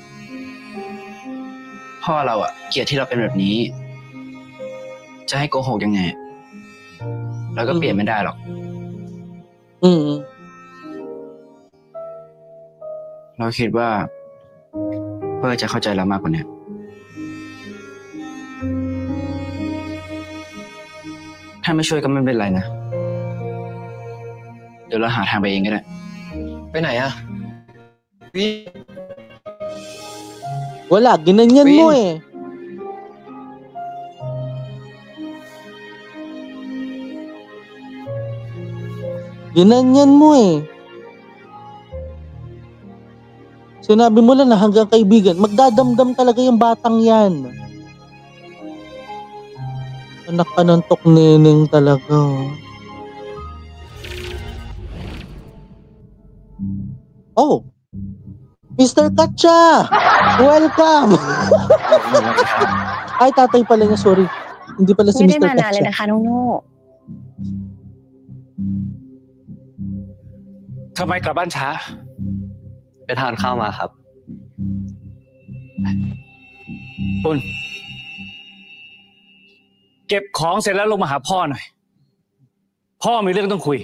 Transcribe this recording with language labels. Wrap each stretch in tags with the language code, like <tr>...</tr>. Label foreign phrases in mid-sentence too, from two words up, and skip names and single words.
<th>พ่อเราอะเกลียดที่เราเป็นแบบนี้จะให้โกหกยังไงเราก็เปลี่ยนไม่ได้หรอกเราคิดว่าเพื่อจะเข้าใจเรามากกว่านี้ ถ้าไม่ช่วยก็ไม่เป็นไรนะเดี๋ยวเราหาทางไปเองก็ได้ไปไหนอะวิน</th> <tl>Wala, ginanyan mo eh. Ginanyan mo eh. Sinabi mo lang na hanggang kaibigan, magdadamdam talaga yung batang yan. Anak ka ng tokneneng talaga. Oh, Mr. Katcha! Welcome! Ay, tatay pala niya, sorry. Hindi pala si Mr. Katcha.</tl> <th>ไม่ได้มานานเลยนะคะน้องโน่ ทำไมกลับบ้านช้า ไปทานข้าวมาครับ ปุณเก็บของเสร็จแล้วลงมาหาพ่อหน่อยพ่อมีเรื่องต้องคุย</th>